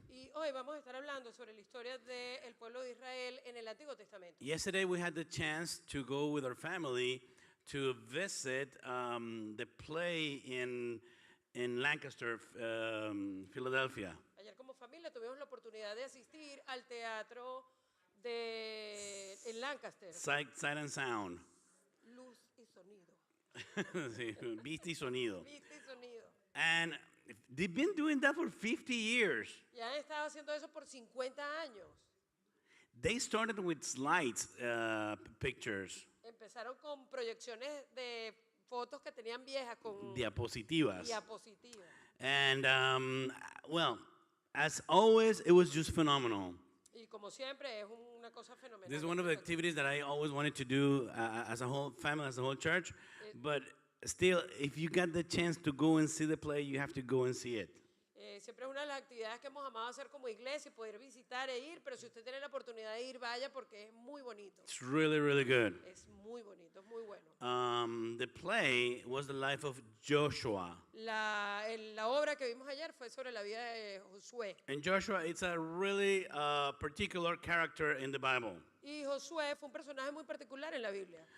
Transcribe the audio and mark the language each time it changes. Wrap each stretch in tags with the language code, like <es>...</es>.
<es>Y hoy vamos a estar hablando sobre la historia del pueblo de Israel en el Antiguo Testamento.</es> <en>Yesterday we had the chance to go with our family to visit the play in Lancaster, Philadelphia.</en> <es>Ayer como familia tuvimos la oportunidad de asistir al teatro en Lancaster.</es> <en>Sight and Sound.</en> <es>Luz y sonido. Sí, Vista y Sonido. Vista y sonido.</es> <en>And they've been doing that for 50 years.</en> <es>Y han estado haciendo eso por 50 años.</es> <en>They started with slides, pictures,</en> <es>Empezaron con proyecciones de fotos que tenían viejas con diapositivas. diapositivas.</es> <en>And, well, as always, it was just phenomenal.</en> <es>Y como siempre es una cosa fenomenal.</es> <en>This is one of the activities that I always wanted to do as a whole family, as a whole church. But still, if you got the chance to go and see the play, you have to go and see it.</en> <es>Siempre es una de las actividades que hemos amado hacer como iglesia, poder visitar e ir, pero si usted tiene la oportunidad de ir, vaya porque es muy bonito.</es> <en>It's really, really good.</en> <es>Es muy bonito, es muy bueno.</es> <en>The play was the life of Joshua.</en> <es>La obra que vimos ayer fue sobre la vida de Josué.</es> <en>And Joshua, it's a really particular character in the Bible.</en> <es>Y Josué fue un personaje muy particular en la Biblia.</es>